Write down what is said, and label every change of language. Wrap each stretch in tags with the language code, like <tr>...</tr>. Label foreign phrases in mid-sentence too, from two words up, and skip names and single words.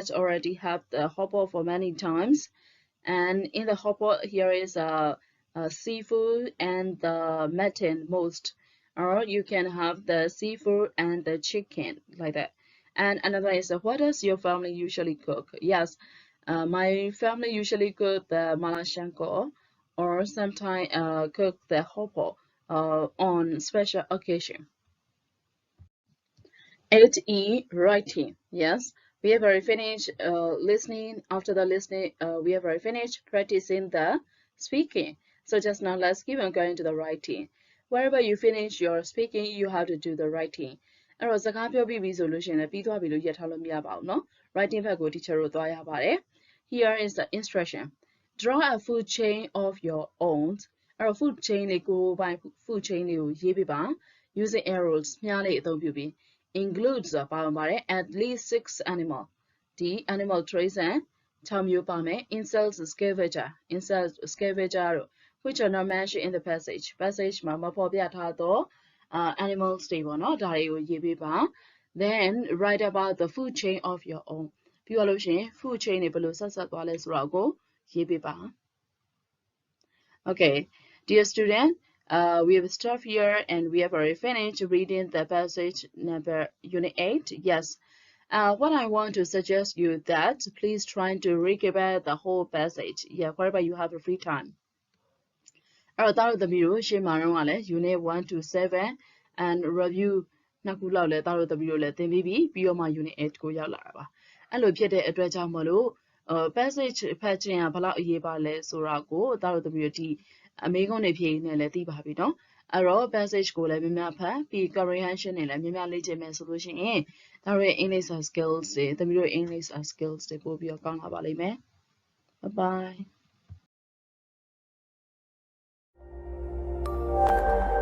<en>already had the hopper for many times and in the hopper here is a seafood and the mutton most or you can have the seafood and the chicken like that and another is what does your family usually cook yes my family usually cook the malashanko or sometimes cook the hopper on special occasion 8E writing. Yes, we have already finished listening. After the listening, we have already finished practicing the speaking. So just now, let's keep on going to the writing. Wherever you finish your speaking, you have to do the writing.</en> <my>အဲ့တော့စကားပြောပြီးပြီဆိုလို့ရှိရင်လည်းပြီးသွားပြီလို့ရထားလို့မရပါဘူးเนาะ writing ဘက်ကို teacher တို့သွားရပါတယ်</my> <en>Here is the instruction. Draw a food chain of your own.</en> <my>အဲ့တော့</my> <en>food chain</en> <my>လေးကိုပိုင်</my> <en>food chain</en> <my>လေးကိုရေးပြပါ</my> <en>using arrows</en> <my>မြားလေးအသုံးပြုပြီး includes ပါဝင်ပါတယ်</my> <en>at least 6 animal</en> <my>ဒီ</my> <en>animal traits and 6</en> <my>မျိုးပါမယ်</my> <en>insects scavenger</en> <my>တို့</my> <en>which are not mentioned in the passage</en> <my>မှာမဖော်ပြထားသော animals တွေပေါ့နော်ဒါတွေကိုရေးပေးပါ</my> <en>then write about the food chain of your own</en> <my>ပြီးတော့လို့ရှိရင်</my> <en>food chain</en> <my>တွေဘယ်လိုဆက်ဆက်သွားလဲဆိုတာကိုရေးပေးပါ</my> <en>okay dear student we have stopped here and we have already finished reading the passage number unit 8 yes what I want to suggest you that please try to recap the whole passage yeah wherever you have a free time</en> <my>အဲ့တော့သားတို့သမီးတို့ရှေ့မှာတော့လည်း</my> <en>unit 1 to 7 and review</en> <my>နှစ်ခုလောက်လည်းသားတို့သမီးတို့လည်း သင်ပြီးပြီးတော့မှ unit 8ကိုရောက်လာတာပါအဲ့လိုဖြစ်တဲ့အတွက်ကြောင့်မလို့passage ဖတ်ခြင်းကဘယ်လောက်အရေးပါလဲဆိုတာကိုသားတို့သမီးတို့ဒီအမေးခွန်းတွေဖြေနေလည်းသိပါပြီเนาะအဲ့တော့ passage ကိုလည်းများများဖတ်ပြီး comprehension တွေလည်းများများလေ့ကျင့်မယ်ဆိုလို့ရှိရင်သားတို့ရဲ့</my> <en>English skills</en> <my>တွေသမီးတို့ရဲ့</my> <en>English skills</en> <my>တွေပို့ပြီးတော့ကောင်းလာပါလိမ့်မယ်</my> <en>bye bye</en>